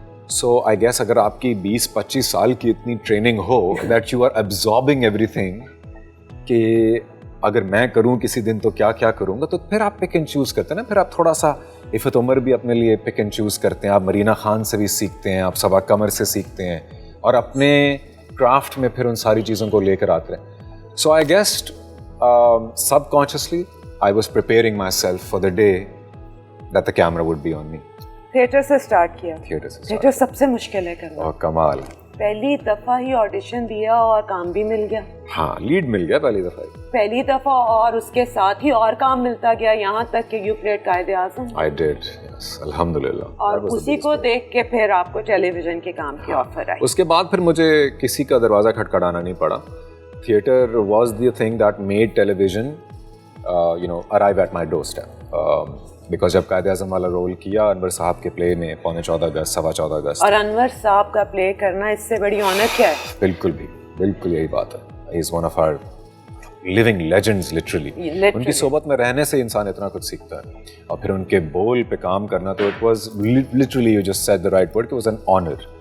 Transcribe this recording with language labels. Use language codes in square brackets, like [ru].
[en] so I guess [ur] اگر آپ کی 20-25 سال کی اتنی training ہو [en] that you are absorbing everything [ur] کہ اگر میں کروں کسی دن تو کیا کیا کروں گا, تو پھر آپ پک اینڈ چوز کرتے ہیں نا. پھر آپ تھوڑا سا عفت عمر بھی اپنے لیے پک اینڈ چوز کرتے ہیں, آپ مرینا خان سے بھی سیکھتے ہیں, آپ صبا قمر سے سیکھتے ہیں, اور اپنے کرافٹ میں پھر ان ساری چیزوں کو لے کر آتے ہیں. [en] So I guessed subconsciously I was preparing myself for the day that the camera would be on me. [ur] Theatre سے سٹارٹ کیا. تھیٹر سب سے مشکل ہے کرنا. اور کمال, پہلی دفعہ ہی آڈیشن دیا اور کام بھی مل گیا. ہاں, لیڈ مل گیا پہلی دفعہ, اور اس کے ساتھ ہی اور کام ملتا گیا یہاں تک کہ [en] you played [ur] Quaid Azam. [en] I did, yes, الحمدللہ. [ur] اور اسی کو دیکھ کے پھر آپ کو ٹیلی ویژن کے کام کی آفر آئی. اس کے بعد پھر مجھے کسی کا دروازہ کھٹکھٹانا نہیں پڑا. [en] Theatre was the thing that made television arrive at my doorstep. Because [ur] جب قائد اعظم والا رول کیا انور صاحب کے پلے میں 14 اگست 14.25 اگست, اور انور صاحب کا پلے کرنا اس سے بڑی آنر کیا ہے؟ بالکل یہی بات ہے. [en] He is one of our living legends literally. [ur] ان کی صحبت میں رہنے سے انسان اتنا کچھ سیکھتا ہے, اور پھر ان کے بول پہ کام کرنا, تو [en] it was literally, you just said the right word, it was an honor.